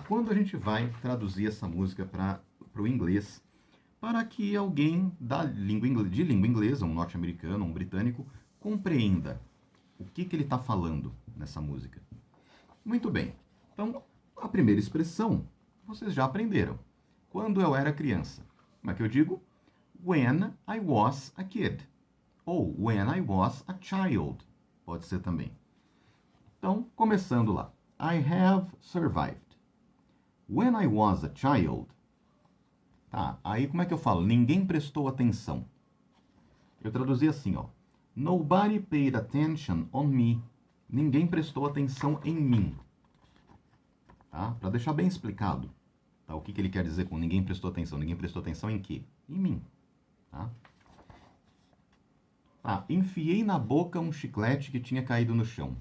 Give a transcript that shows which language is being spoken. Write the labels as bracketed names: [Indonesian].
[Portuguese] Quando a gente vai traduzir essa música para o inglês, para que alguém de língua inglesa, um norte-americano, um britânico, compreenda o que ele está falando nessa música. Muito bem. Então, a primeira expressão, vocês já aprenderam. Quando eu era criança. Como é que eu digo? [English] When I was a kid. Ou when I was a child. [Portuguese] Pode ser também. Então, começando lá. [English] I have survived. When I was a child. [Portuguese] Tá, aí como é que eu falo? Ninguém prestou atenção. Eu traduzi assim, ó. [English] Nobody paid attention on me. [Portuguese] Ninguém prestou atenção em mim. Tá? Para deixar bem explicado, tá? O que ele quer dizer com ninguém prestou atenção? Ninguém prestou atenção em quê? Em mim. Tá? Ah, enfiei na boca um chiclete que tinha caído no chão.